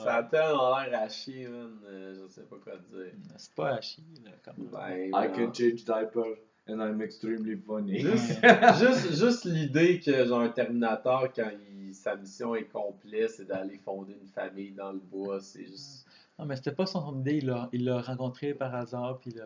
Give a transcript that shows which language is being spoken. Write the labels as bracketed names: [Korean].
[French] Ça a tellement l'air à chier, man. Je sais pas quoi te dire. C'est pas à chier, là, comme. Ben, [English] I [French] non. [English] can change diaper and I'm extremely funny. [French] Juste l'idée que genre un Terminator, quand sa mission est complète, c'est d'aller fonder une famille dans le bois, c'est juste. Non, mais c'était pas son idée, il l'a rencontré par hasard, puis il a